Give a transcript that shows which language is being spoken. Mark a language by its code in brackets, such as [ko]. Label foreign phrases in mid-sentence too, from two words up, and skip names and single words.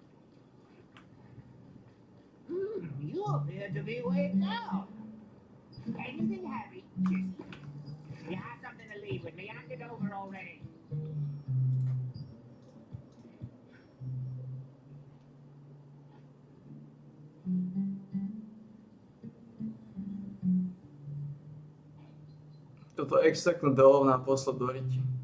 [en] You appear to be way down. Anything heavy? You have something to leave with me. Hand it over already. [sk] Toto extraktnúť do hovna a poslať do riti.